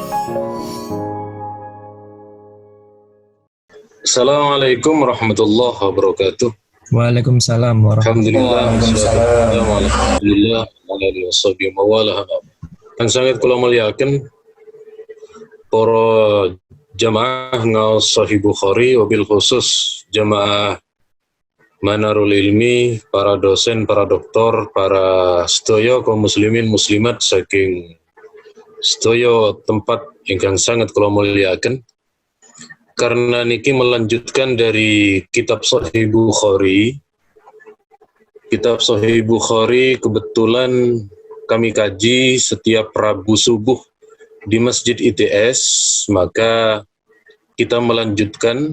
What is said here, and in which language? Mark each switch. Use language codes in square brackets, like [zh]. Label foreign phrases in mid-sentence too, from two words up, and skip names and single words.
[ar] السلام عليكم ورحمة الله وبركاته. وعليكم السلام ورحمة الله Alhamdulillah, wabarakatuh. الحمد لله، الحمد لله, [id] yang sangat kula muliakan para jamaah ngaos Sahih Bukhari, [ar] وبالخصوص [id] jamaah Manarul Ilmi, para dosen, para doktor, para sedaya kaum muslimin muslimat [jv] saking sedaya [id] tempat ingkang sangat kula muliakan. Karena niki melanjutkan dari kitab Sahih Bukhari. Kitab Sahih Bukhari kebetulan kami kaji setiap Rabu subuh di Masjid ITS, maka kita melanjutkan.